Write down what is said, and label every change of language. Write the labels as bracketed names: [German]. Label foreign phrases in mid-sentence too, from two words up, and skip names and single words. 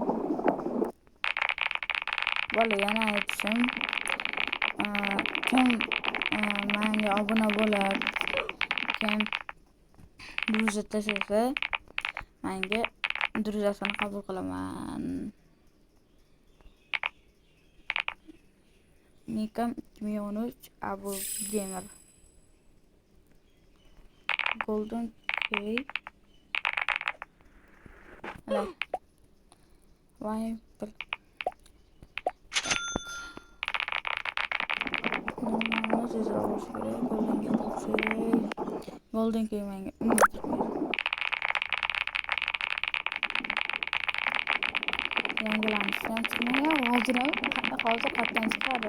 [Uzbek] Bola yana aytishim, kim menga obuna bo'lib, kim druza tashlasa, menga druzasini qabul qilaman. Nikam 2013 Abu Gamer. Golden Key. Why? Golden Key menga yangilanishdan chiqmagan, hozir qayerdan chiqadi?